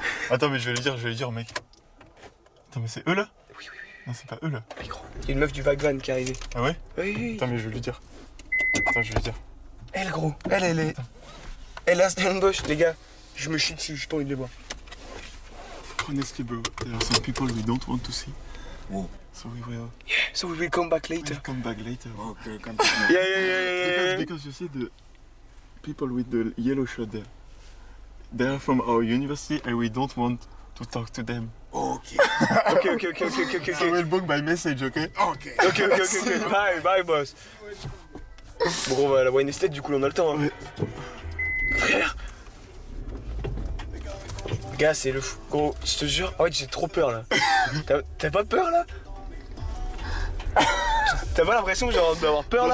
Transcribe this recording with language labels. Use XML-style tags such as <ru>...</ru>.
<fr>Attends, mais je vais le dire, mec. Attends, mais c'est eux là? Oui. Non, c'est pas eux là. Mais gros, il y a une meuf du Vague Van qui est arrivée. Ah ouais? Oui. Attends, mais je vais lui dire. Elle gros, elle est... Elle a Stellenbosch, les gars. Je me chie dessus, j'ai pas envie de les voir.</fr> <en>Honestly, bro, there are some people we don't want to see. Oh. So we will. Yeah, so we will come back later. We'll come back later. Okay, continue. Yeah. Because you see the people with the yellow shirt there. They are from our university and we don't want to talk to them. Okay. Ok. So we'll book by message, okay? Okay. Ok. Bye, boss.</en> <fr>Bon, on va à la Wine Estate, du coup, on a le temps. Hein. Ouais. Frère. Gars, c'est le fou. Gros, je te jure, en fait, j'ai trop peur là. T'as pas peur là? T'as pas l'impression genre d'avoir peur là?</fr>